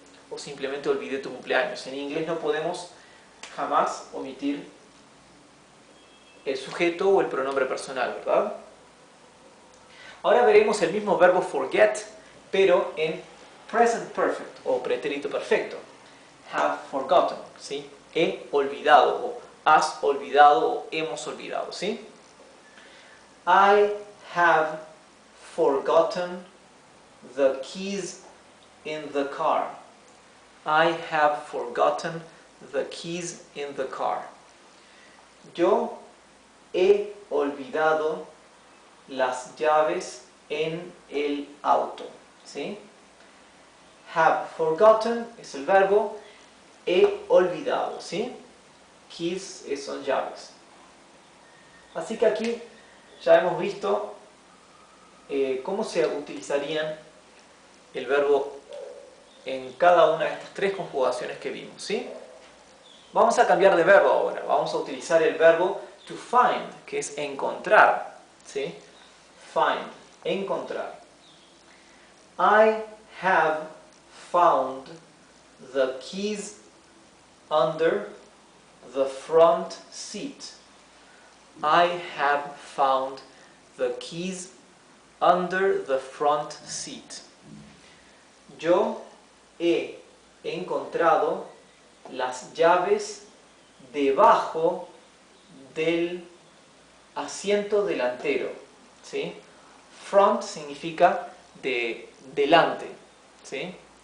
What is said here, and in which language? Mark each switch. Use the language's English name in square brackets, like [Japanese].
[Spanish] O simplemente olvidé tu cumpleaños. En inglés no podemos jamás omitir el sujeto o el pronombre personal, ¿verdad? Ahora veremos el mismo verbo forget, pero en present perfect o pretérito perfecto. [English] Have forgotten, [Spanish] ¿sí? He olvidado, o has olvidado, o hemos olvidado, ¿sí? [English] I have forgotten the keys in the car. I have forgotten the keys in the car. [Spanish] Yo he olvidado las llaves en el auto, ¿sí? [English] Have forgotten [Spanish] es el verbo, he olvidado, ¿sí? Keys son llaves. Así que aquí ya hemos visto cómo se utilizarían el verbo en cada una de estas tres conjugaciones que vimos, ¿sí? Vamos a cambiar de verbo ahora. Vamos a utilizar el verbo to find, que es encontrar, ¿sí? Find, encontrar. [English] I have found the keys under the front seat. I have found the keys under the front seat. [Spanish] Yo he encontrado las llaves debajo del asiento delantero, ¿sí? Front significa delante, ¿sí?